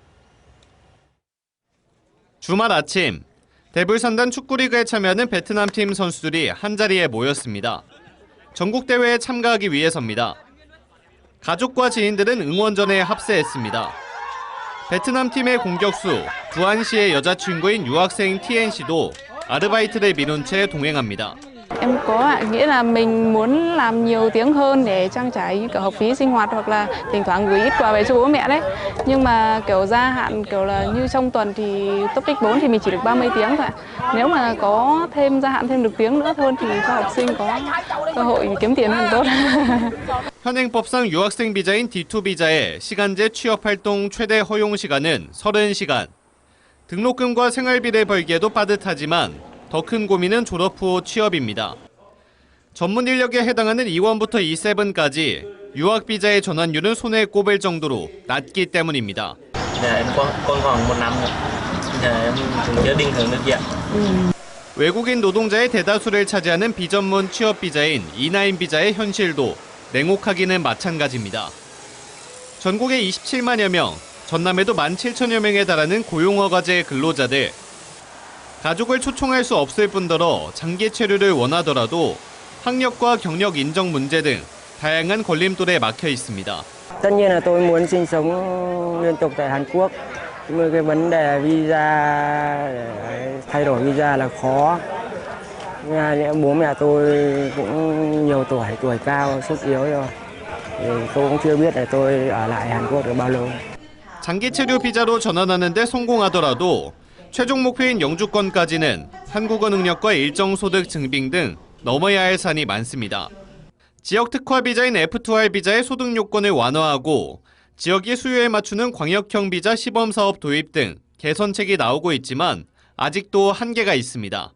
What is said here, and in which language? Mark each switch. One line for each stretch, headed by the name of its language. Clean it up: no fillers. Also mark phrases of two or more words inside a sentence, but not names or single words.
Korean: 주말 아침, 대불산단 축구리그에 참여하는 베트남 팀 선수들이 한자리에 모였습니다. 전국대회에 참가하기 위해서입니다. 가족과 지인들은 응원전에 합세했습니다. 베트남 팀의 공격수, 두한 씨의 여자친구인 유학생 TN 씨도 아르바이트를 미룬 채 동행합니다.
Vietnamese: Em có ạ, nghĩa là mình muốn làm nhiều tiếng hơn để trang trải cả học phí sinh hoạt hoặc là thỉnh thoảng gửi ít quà về cho bố mẹ đấy. Nhưng mà kiểu gia hạn kiểu là như trong tuần thì topic 4 thì mình chỉ được 30 tiếng thôi ạ. Nếu mà có thêm gia hạn thêm được tiếng nữa hơn thì cho học sinh có cơ hội kiếm tiền hơn tốt.
Korean: 현행법상 유학생 비자인 D2 비자의 시간제 취업활동 최대 허용 시간은 30시간. 등록금과 생활비를 벌기에도 빠듯하지만 더 큰 고민은 졸업 후 취업입니다. 전문 인력에 해당하는 E1부터 E7까지 유학 비자의 전환율은 손에 꼽을 정도로 낮기 때문입니다.
Vietnamese: Em còn khoảng 1 năm nữa. Em cũng chưa định hướng được gì ạ.
Korean: 외국인 노동자의 대다수를 차지하는 비전문 취업 비자인 E9 비자의 현실도 냉혹하기는 마찬가지입니다. 전국에 27만여 명, 전남에도 17,000여 명에 달하는 고용허가제 근로자들. 가족을 초청할 수 없을 뿐더러 장기 체류를 원하더라도 학력과 경력 인정 문제 등 다양한 걸림돌에 막혀 있습니다.
Vietnamese: Tất nhiên là tôi muốn sinh sống liên tục tại Hàn Quốc. Nhưng mà cái vấn đề visa, thay đổi visa là khó. Bố mẹ tôi cũng nhiều tuổi cao, sức yếu rồi. Tôi cũng chưa biết là tôi ở lại Hàn Quốc được bao lâu.
Korean: 장기 체류 비자로 전환하는 데 성공하더라도 최종 목표인 영주권까지는 한국어 능력과 일정 소득 증빙 등 넘어야 할 산이 많습니다. 지역 특화 비자인 F2R 비자의 소득 요건을 완화하고 지역의 수요에 맞추는 광역형 비자 시범 사업 도입 등 개선책이 나오고 있지만 아직도 한계가 있습니다.